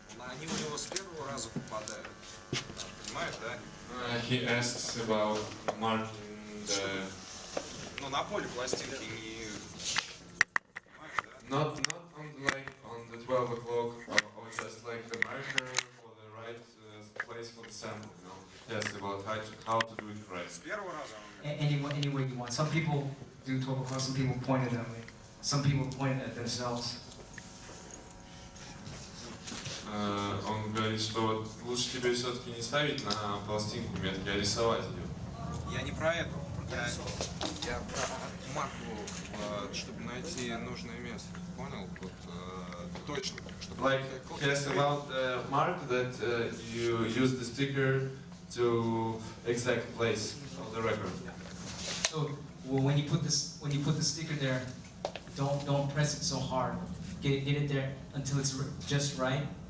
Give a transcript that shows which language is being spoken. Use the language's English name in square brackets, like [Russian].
[Russian] Они у него с первого раза попадают. Понимаешь, да? [English] He asks about marking the... [Russian] Ну, на поле пластинки не... [English] Not on, like on the 12 o'clock or just like the marker for the right place for the sample, you know? Yes, about how to do it right. [Russian] С первого раза. [English] Any way you want. Some people do 12 o'clock, some people point at them. Some people point at themselves. [Russian] Он говорит, что вот лучше тебе все-таки не ставить на пластинку метки, а рисовать ее. Я не про это. Я про марку, чтобы найти нужное место. Понял? Вот точно. [English] Like, he asked about the mark that you use the sticker to exact place of the record. So when you put the sticker there, don't press it so hard. Get it there until it's just right.